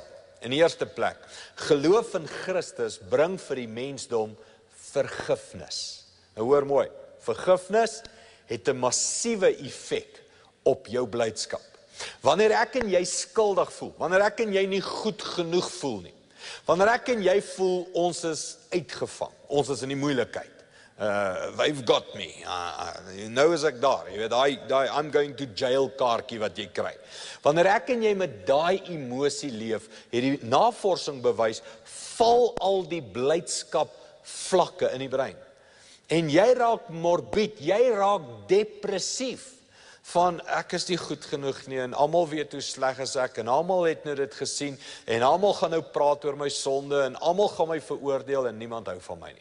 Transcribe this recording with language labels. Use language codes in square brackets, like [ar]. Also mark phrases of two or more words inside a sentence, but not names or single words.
[af] In die eerste plek, geloof in Christus bring vir die mensdom vergifnis. Nou hoor mooi, vergifnis het 'n massiewe effek op jou blydskap. Wanneer ek en jy skuldig voel, wanneer ek en jy nie goed genoeg voel nie, wanneer ek en jy voel ons is uitgevang, ons is in die moeilikheid, [en] they've got me, [af] nou is ek daar, jy weet, die [en] I'm going to jail [af] kaartjie wat jy kry. Wanneer ek en jy met daai emosie leef, het die navorsing bewys, val al die blydskap vlakke in die brein. En jy raak morbied, jy raak depressief, van ek is nie goed genoeg nie, en almal weet hoe sleg is ek, en almal het nou dit gesien, en almal gaan nou praat oor my sonde, en almal gaan my veroordeel, en niemand hou van my nie.